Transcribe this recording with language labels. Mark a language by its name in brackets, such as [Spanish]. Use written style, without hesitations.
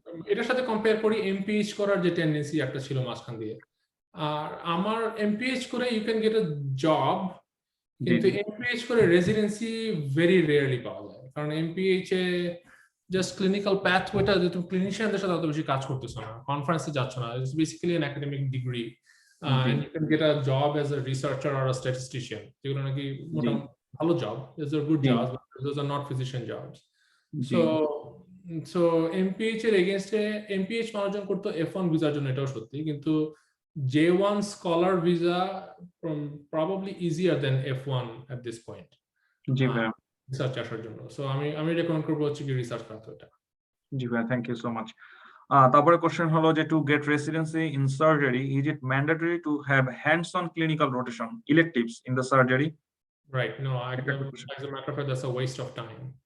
[Bangla] এটার সাথে কম্পেয়ার করি এমপিএইচ করার যে টেন্ডেন্সি একটা ছিল মাঝখান দিয়ে, আর আমার এমপিএইচ করে you can get a job, জি কিন্তু জি এমপিএইচ করে রেসিডেন্সি ভেরি রেয়ারলি পাওয়া যায়, কারণ এমপিএইচ এ জাস্ট ক্লিনিক্যাল প্যাথওয়েটা যে তুমি ক্লিনিশিয়ানদের সাথে অত বেশি কাজ করতেছো না, কনফারেন্সে যাচ্ছ না, it's basically an academic degree, G [English] and you can get a job as a researcher or a statistician, [Bangla] যেগুলো নাকি জি মোটামুটি ভালো job, [English] those are good [Bangla] G [English] jobs, but those are not physician jobs. [Bangla] G So so MPH এর এগেইনস্টে MPH অর্জন করতে F1 ভিসার জন্য, এটাও সত্যি, কিন্তু J1 scholar visa [English] probably easier than F1 at this point [Bangla] জি ভাই। রিসার্চ আসার জন্য। সো আমি রেকমেন্ড করবো হচ্ছে কি রিসার্চ পাথওয়েটা। জি ভাই, থ্যাংক ইউ সো মাচ। তারপরে কোশ্চেন হলো যে to get residency in surgery is it mandatory to have hands on clinical rotation ইলেকটিভস in the surgery? [English] Right, no একদম, as a matter of fact that's a waste of time.